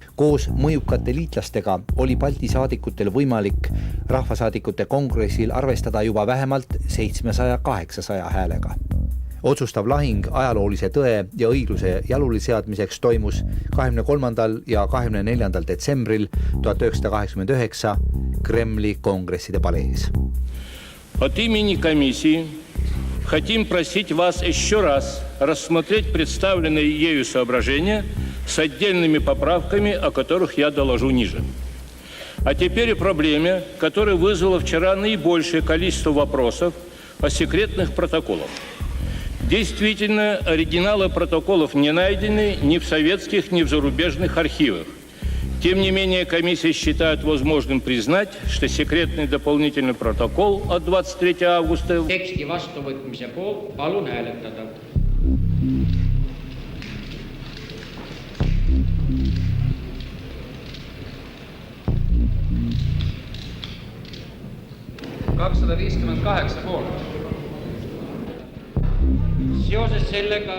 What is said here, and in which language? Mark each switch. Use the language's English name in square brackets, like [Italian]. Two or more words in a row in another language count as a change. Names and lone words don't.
[Estonian] Koos mõjukate liitlastega oli Balti saadikutel võimalik rahvasaadikute kongressil arvestada juba vähemalt 700-800 häälega. Otsustav lahing ajaloolise tõe ja õigluse jalule seadmiseks toimus 23. ja 24. detsembril 1989 Kremli kongresside palees. [Russian] От имени комиссии хотим просить вас еще раз рассмотреть представленные ею соображения с отдельными поправками, о которых я доложу ниже. А теперь о проблеме, которая вызвала вчера наибольшее количество вопросов о секретных протоколах. Действительно, оригиналы протоколов не найдены ни в советских, ни в зарубежных архивах. Тем не менее, комиссия считает возможным признать, что секретный дополнительный протокол от 23 августа... [Estonian] Teksti vastuvõtmise poolt palun hääletada. Seoses sellega...